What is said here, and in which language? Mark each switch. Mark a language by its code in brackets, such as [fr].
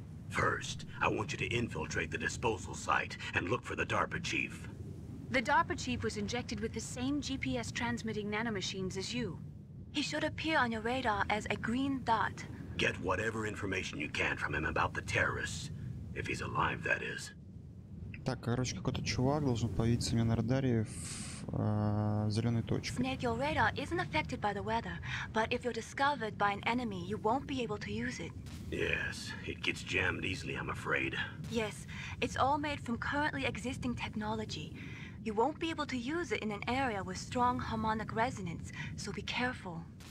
[en] First, I want you to infiltrate the disposal site and look for the DARPA chief. The DARPA chief was injected with the same GPS transmitting nanomachines as you. He should appear on your radar as a green dot. Get whatever information you can from him about the terrorists. If he's alive, that is. [ru] Так, короче, какой-то чувак должен появиться у меня на радаре в зеленой точке. [en] Snake, your radar isn't affected by the weather, but if you're discovered by an enemy, you won't be able to use it. Yes, it gets jammed easily, I'm afraid. Yes, it's all made from currently existing technology. You won't be able to use it in an area with strong harmonic resonance, so be careful.